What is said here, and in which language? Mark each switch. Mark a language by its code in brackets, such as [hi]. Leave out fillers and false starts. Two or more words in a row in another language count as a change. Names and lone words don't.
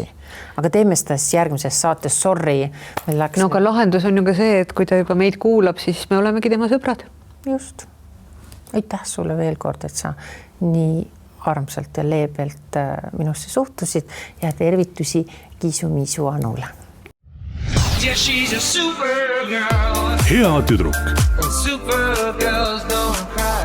[et] Aga teeme seda siis järgmises saates, sorry. No aga lahendus on ju ka see, et kui ta juba meid kuulab, siis me olemegi tema sõbrad. Just. Aitäh sulle veel kord, et sa nii armsalt ja leebelt minusse suhtusid ja tervitusi Kiisu-Miisu Anule. [en] Yeah, she's a super girl. [et] hea tüdruk. [en] Super girls don't cry.